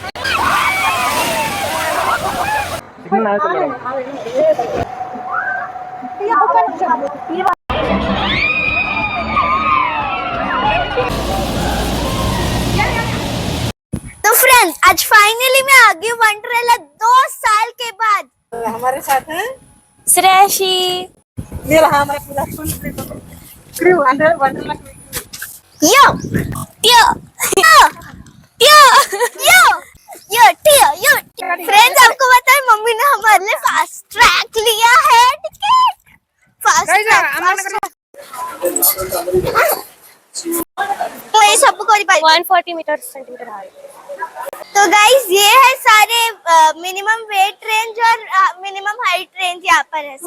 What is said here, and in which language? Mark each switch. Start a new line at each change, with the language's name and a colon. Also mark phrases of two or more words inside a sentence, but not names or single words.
Hindi: तो फ्रेंड्स आज फाइनली मैं आ गई हूँ वंडरलैंड 2 साल के बाद। हमारे साथ है श्रेयशी ये रहा हमारा पूरा
English: full crew under Wonderland यो यो यो यो यो यो टियो यो।
Hindi: फ्रेंड्स आपको पता है मम्मी ने हमारे लिए
English: fast track
Hindi: लिया है टिकट।
English: fast track
Hindi: तो ये सबको कोई
English: 140 meter centimeter high.
Hindi: तो गाइस ये है सारे
English: minimum weight range
Hindi: और
English: minimum height range
Hindi: यहाँ पर है